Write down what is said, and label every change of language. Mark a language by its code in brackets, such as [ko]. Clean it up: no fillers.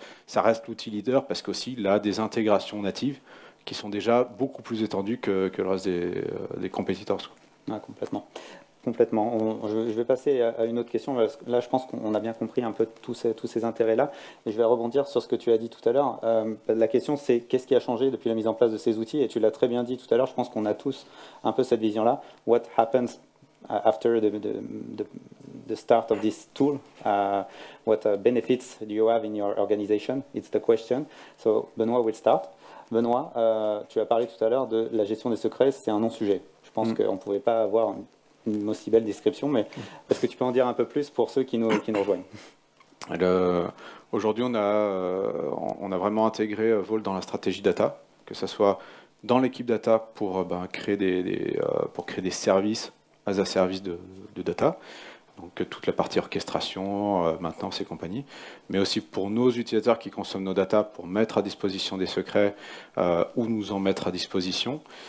[fr] ça reste l'outil leader parce qu'aussi, il a des intégrations natives qui sont déjà beaucoup plus étendues que le reste des competitors. Ah, complètement. Complètement. Je vais passer à une autre question. Là, je pense qu'on a bien compris un peu tous ces intérêts-là. Et je vais rebondir sur ce que tu as dit tout à l'heure. La question, c'est qu'est-ce qui a changé depuis la mise en place de ces outils? Et tu l'as très bien dit tout à l'heure. Je pense qu'on a tous un peu cette vision-là. [en] What happens after the start of this tool? What benefits do you have in your organization? It's the question. So, Benoît will start. [fr] Benoît, tu as parlé tout à l'heure de la gestion des secrets. C'est un non-sujet. Je pense qu'on ne pouvait pas avoir une aussi belle description, mais est-ce que tu peux en dire un peu plus pour ceux qui nous rejoignent? Aujourd'hui, on a vraiment intégré Vault dans la stratégie data, que ce soit dans l'équipe data pour créer des services as a service de data, donc toute la partie orchestration, maintenance et compagnie, mais aussi pour nos utilisateurs qui consomment nos data pour mettre à disposition des secrets ou nous en mettre à disposition.